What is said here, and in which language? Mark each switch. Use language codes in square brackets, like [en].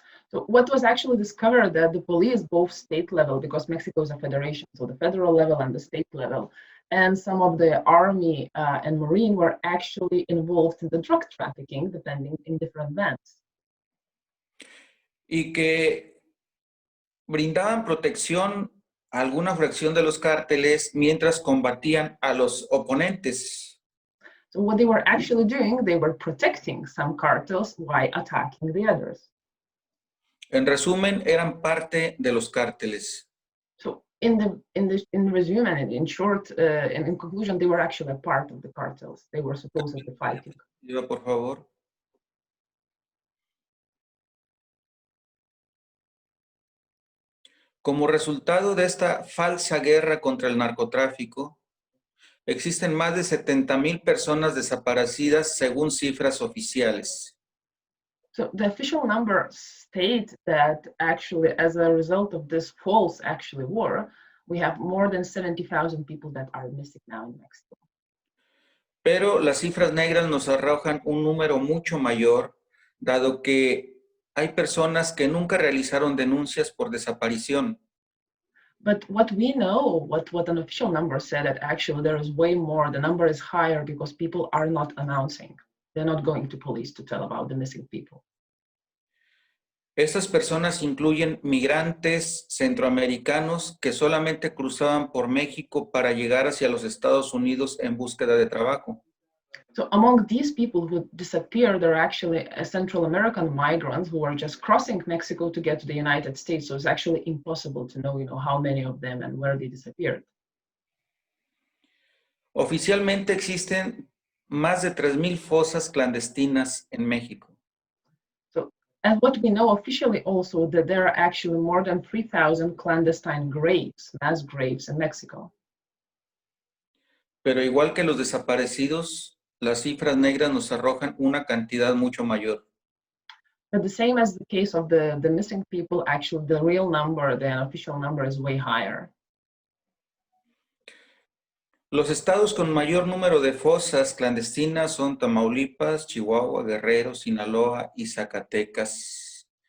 [en] So what was actually discovered that the police, both state level, because Mexico is a federation, so the federal level and the state level, and some of the army and marine were actually involved in the drug trafficking, depending in different bands. [es] Y que brindaban protección a alguna fracción de los cárteles mientras combatían a los oponentes. [en] So what they were actually doing, they were protecting some cartels while attacking the others. [es] En resumen, eran parte de los cárteles. [en] So in resume and in short, and in conclusion, they were actually a part of the cartels. They were supposedly fighting. [es] Por favor. Como resultado de esta falsa guerra contra el narcotráfico, existen más de 70,000 personas desaparecidas según cifras oficiales. [en] So the official numbers state that actually, as a result of this false war, we have more than 70,000 people that are missing now in Mexico. [es] Pero las cifras negras nos arrojan un número mucho mayor, dado que hay personas que nunca realizaron denuncias por desaparición. [en] But what we know, what an official number said, that actually there is way more, the number is higher because people are not announcing. They're not going to police to tell about the missing people. [es] Estas personas incluyen migrantes centroamericanos que solamente cruzaban por México para llegar hacia los Estados Unidos en búsqueda de trabajo. [en] So among these people who disappeared, there are actually Central American migrants who are just crossing Mexico to get to the United States. So it's actually impossible to know, how many of them and where they disappeared. [es] Oficialmente existen más de 3,000 fosas clandestinas en México. [en] So, and what we know officially also, that there are actually more than 3,000 clandestine graves, mass graves in Mexico. [es] Pero igual que los desaparecidos, las cifras negras nos arrojan una cantidad mucho mayor. [en] But the same as the case of the missing people, actually the real number, the official number is way higher. [es] Los estados con mayor número de fosas clandestinas son Tamaulipas, Chihuahua, Guerrero, Sinaloa y Zacatecas.